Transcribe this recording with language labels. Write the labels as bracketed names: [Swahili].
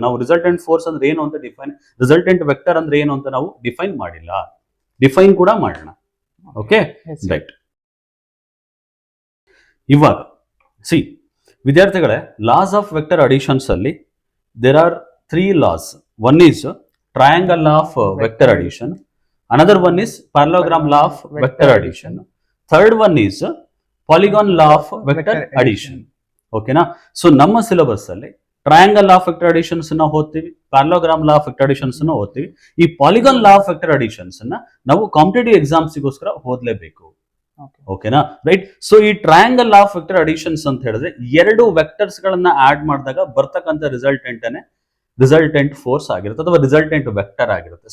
[Kannada] ನಾವು resultant force ಅಂದ್ರೆ ಏನು ಅಂತ ಡಿಫೈನ್, ರಿಸಲ್ಟೆಂಟ್ ವೆಕ್ಟರ್ ಅಂದ್ರೆ ಏನು ಅಂತ ನಾವು ಡಿಫೈನ್ ಮಾಡಿಲ್ಲ. ಡಿಫೈನ್ ಕೂಡ ಮಾಡೋಣ. Okay, right. ಇವಾಗ ಸಿ ವಿದ್ಯಾರ್ಥಿಗಳೇ, ಲಾಸ್ ಆಫ್ ವೆಕ್ಟರ್ ಅಡಿಷನ್ಸ್ ಅಲ್ಲಿ [English] There are 3 laws. One is triangle law of vector addition. Another one is parallelogram law of vector addition. Third one is polygon law of vector addition. [Kannada] ಓಕೆನಾ? So ನಮ್ಮ syllabus ಅಲ್ಲಿ triangle law of vector additions ನ ಓದ್ತೀವಿ, parallelogram law of vector additions ನ ಓದ್ತೀವಿ. ಈ polygon law of vector additions ನಾವು competitive ಎಕ್ಸಾಮ್ಸ್ಗೋಸ್ಕರ ಓದ್ಲೇಬೇಕು. ಓಕೆನಾ, ರೈಟ್. ಸೊ ಈ triangle law of vector additions ಅಂತ ಹೇಳಿದ್ರೆ ಎರಡು ವೆಕ್ಟರ್ಸ್ ಗಳನ್ನ ಆಡ್ ಮಾಡಿದಾಗ ಬರ್ತಕ್ಕಂಥ ರಿಸಲ್ಟೆಂಟ್ ಫೋರ್ಸ್ ಆಗಿರುತ್ತೆ ಅಥವಾ ರಿಸಲ್ಟೆಂಟ್ ವೆಕ್ಟರ್ ಆಗಿರುತ್ತೆ.